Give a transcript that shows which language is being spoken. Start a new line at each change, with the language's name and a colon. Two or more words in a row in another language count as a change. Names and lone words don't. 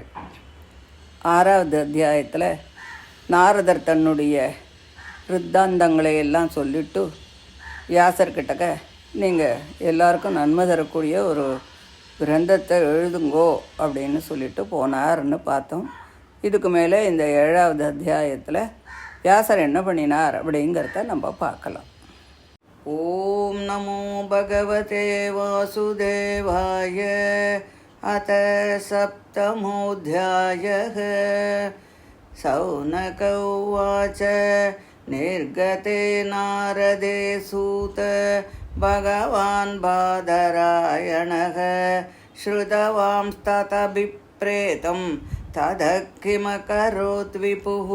Tamil: 6வது அத்தியாயத்தில் நாரதர் தன்னுடைய ருத்தாந்தங்களை எல்லாம் சொல்லிட்டு வியாசர்கிட்டக்க நீங்கள் எல்லாருக்கும் நன்மை தரக்கூடிய ஒரு கிரந்தத்தை எழுதுங்கோ அப்படின்னு சொல்லிட்டு போனார்னு பார்த்தோம். இதுக்கு மேலே இந்த 7வது அத்தியாயத்தில் வியாசர் என்ன பண்ணினார் அப்படிங்கிறத நம்ம பார்க்கலாம்.
Sanskrit: ओं नमो भगवते वासुदेवाय. अथ सप्तमोऽध्यायः. सौनक उवाच निर्गते नारदे सूत भगवान् बादरायणः श्रुतवांस्ततभिप्रेतं ततः किमकरोत् विपुः.